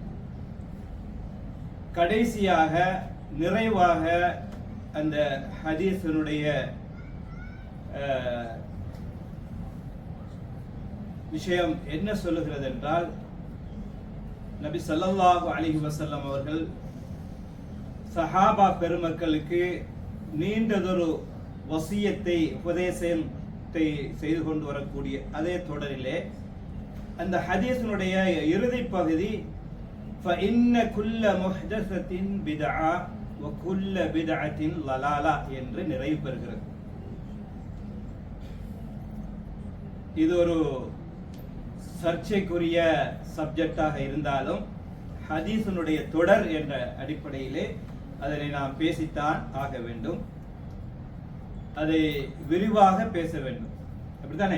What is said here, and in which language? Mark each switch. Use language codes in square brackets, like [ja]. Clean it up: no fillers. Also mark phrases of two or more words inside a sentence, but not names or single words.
[ta] கடைசியாக நிறைவாக அந்த ஹதீஸினுடைய விஷயம் என்ன சொல்லுகிறது என்றால், நபி [ar] صلى الله عليه وسلم [ta] அவர்கள் சஹாபா பெருமக்களுக்கு நீண்டதொரு வசியத்தை உபதேசத்தை செய்து கொண்டு வரக்கூடிய அதே தொடரிலே அந்த ஹதீஸினுடைய இறுதி பகுதி [ar] فَإِنَّ كُلَّ مُحْدَثَةٍ بِدْعَةٍ وَكُلَّ بِدْعَةٍ ضَلَالَةٍ [ta] என்று நிறைவு பெறுகிறது. இது ஒரு சர்ச்சைக்குரிய சப்ஜெக்டாக இருந்தாலும் ஹதீஸினுடைய தொடர் என்ற அடிப்படையிலே அதனை நாம் பேசித்தான் ஆக வேண்டும். அதை விரிவாக பேச வேண்டும். அப்படித்தானே?